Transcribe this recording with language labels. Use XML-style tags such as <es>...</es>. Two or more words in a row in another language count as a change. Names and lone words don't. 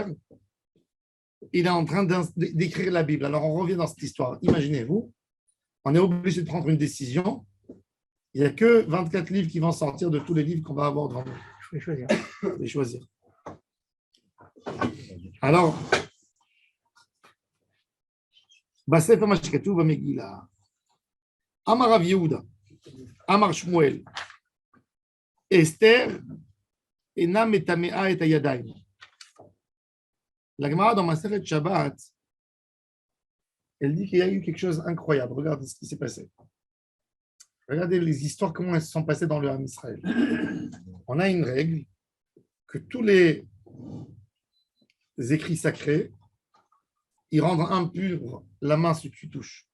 <fr>Il est en train d'écrire la Bible. Alors on revient dans cette histoire. Imaginez-vous, on est obligé de prendre une décision. Il n'y a que 24 livres qui vont sortir de tous les livres qu'on va avoir devant nous. Je vais choisir. Je vais choisir. Alors,</fr> <he>בספר מה שכתוב במגילה, אמר רב יהודה, אמר שמואל, אסתר אינה מטמאה את הידיים.</he> <fr>La Gemara dans Maseret Shabbat, elle dit qu'il y a eu quelque chose d'incroyable. Regardez ce qui s'est passé. Regardez les histoires, comment elles se sont passées dans le</fr> <he>עם ישראל.</he> <fr>On a une règle que tous les écrits sacrés, ils rendent impure la main si tu touches.</fr>